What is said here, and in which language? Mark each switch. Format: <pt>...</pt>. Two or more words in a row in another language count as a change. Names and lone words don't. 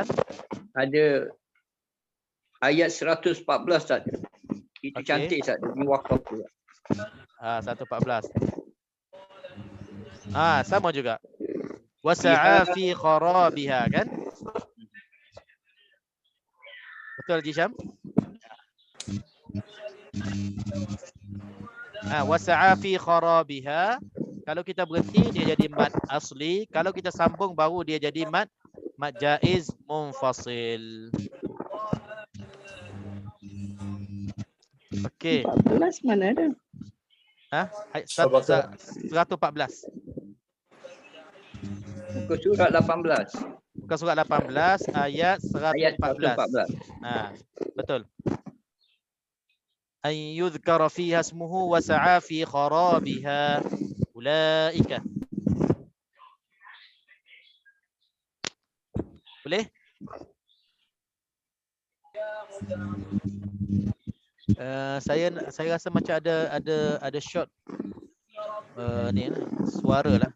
<ms>Ada ayat 114 Ustaz. Itu cantik Ustaz, dia wakaf juga. 114. Sama juga.</ms> <ar>وسعى في خرابها, kan?</ar> <ms>Betul Jisham?</ms> <ar>وسعى في خرابها.</ar> <ms>Kalau kita berhenti dia jadi</ms> <ar>مد أصلي,</ar> <ms>kalau kita sambung baru dia jadi</ms> <ar>مد جائز منفصل.</ar> <ms>Okey. 14 mana ada? 114. Muka surat 18. Muka surat 18 ayat 114. Betul.</ms> <ar>أن يذكر فيها اسمه وسعى في خرابها أولئك.</ar> <ms>Boleh? Saya rasa macam ada short ni suara lah.</ms>